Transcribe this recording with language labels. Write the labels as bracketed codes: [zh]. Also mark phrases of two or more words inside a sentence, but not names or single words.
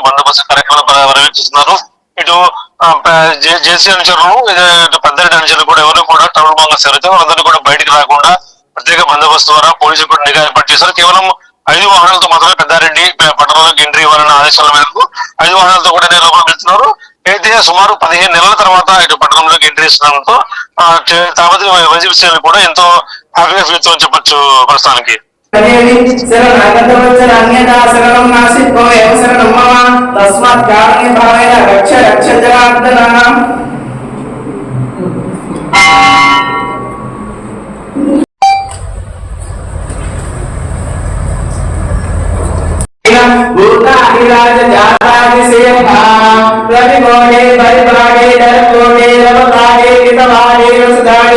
[te] బందోబస్తు కార్యక్రమాలు పర్యవేక్షిస్తున్నారు. ఇటు జేసీ అనుచరులు, పెద్దారెడ్డి అనుచరులు కూడా ఎవరు కూడా [en] trouble mongers [te] ఎవరైతే అందరినీ కూడా బయటికి రాకుండా ప్రత్యేక బందోబస్తు ద్వారా పోలీసులు కూడా నిఘా ఏర్పాటు చేశారు. కేవలం 5 వాహనాలతో మాత్రమే పెద్దారెడ్డి పట్టణంలోకి ఎంట్రీ ఇవ్వాలన్న ఆదేశాల మేరకు 5 వాహనాలతో కూడా లోపల వెళ్తున్నారు. అయితే సుమారు 15 నెలల తర్వాత ఇటు పట్టణంలోకి ఎంట్రీ ఇస్తుండడంతో తాడిపత్రి వైసీపీ శ్రేణులు కూడా ఎంతో హ్యాపీగా ఫీల్ అవుతుందని చెప్పొచ్చు ప్రస్తుతానికి. [sa] शरणागतवत्सल अन्यथा शरणं नास्ति त्वमेव शरणं मम तस्मात् कारुण्य भावेन रक्ष रक्ष जनार्दनः भूताहिराज जातादिशेह रविकोडे परिपाडे डरकोडे रवताडे कितवाडे रसदाडे